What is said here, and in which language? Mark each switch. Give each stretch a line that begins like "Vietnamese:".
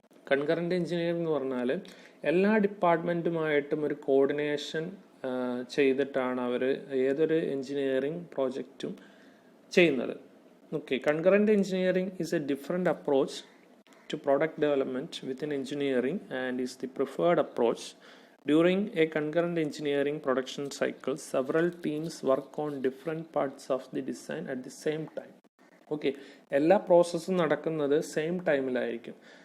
Malayalam: Concurrent engineering എന്ന് പറഞ്ഞാൽ എല്ലാ ഡിപ്പാർട്ട്മെൻറ്റുമായിട്ടും ഒരു കോർഡിനേഷൻ ചെയ്തിട്ടാണ് അവർ ഏതൊരു എഞ്ചിനീയറിംഗ് പ്രോജക്റ്റും ചെയ്യുന്നത്.
English: Okay, concurrent engineering is a different approach to product development within engineering and is the preferred approach. During a concurrent engineering production cycle, several teams work on different parts of the design at the same time.
Malayalam: Okay, എല്ലാ പ്രോസസ്സും നടക്കുന്നത് same ടൈമിലായിരിക്കും.